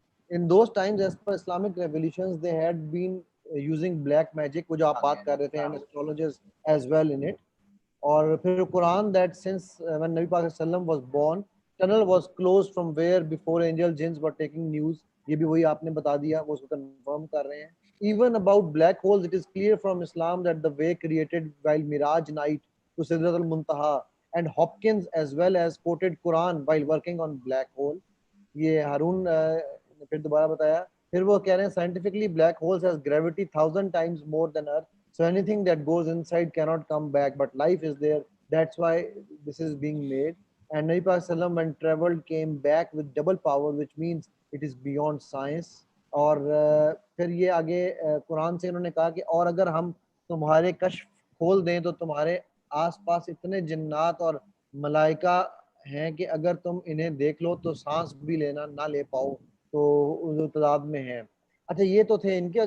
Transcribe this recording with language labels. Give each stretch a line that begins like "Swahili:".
English: in those times as per Islamic revolutions they had been using black magic،
Urdu: وہ جو آپ بات کر رہے تھے،
English: and astrologers as well in it،
Urdu: اور پھر
English: قرآن that since when Nabi Pak ﷺ was born tunnel was closed from where before angel jinns were taking news،
Urdu: یہ بھی وہی آپ نے بتا دیا، وہ اس کو کنفرم کر رہے ہیں۔
English: even about black holes it is clear from Islam that the way created while Miraj night to Sidratul Muntaha and Hopkins as well as quoted Quran while working on black hole.
Urdu: یہ ہارون نے پھر دوبارہ بتایا. پھر وہ کہہ رہے ہیں
English: scientifically black holes has gravity 1,000 times more than Earth, so anything that goes inside cannot come back, but life is there, that's why this is being made. And Nabi Pak Sallam when traveled came back with double power, which means it is beyond science.
Urdu: اور پھر یہ آگے قرآن سے انہوں نے کہا کہ اور اگر ہم تمہارے کشف کھول دیں تو تمہارے آس پاس اتنے جنات اور ملائکہ ہیں کہ اگر تم انہیں دیکھ لو تو سانس بھی لینا نہ لے پاؤ، تو وہ تعداد میں ہیں. اچھا یہ تو تھے ان کے.